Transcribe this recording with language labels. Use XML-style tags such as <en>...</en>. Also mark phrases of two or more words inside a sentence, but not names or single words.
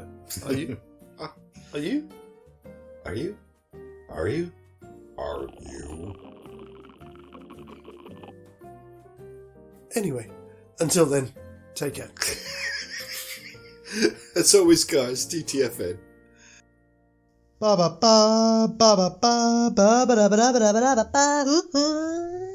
<en>Are you? Are you? Are you? Are you? Are you? Anyway, until then, take care. As always, guys, TTFN. Ba ba ba ba ba ba ba ba ba ba ba ba ba ba.</en>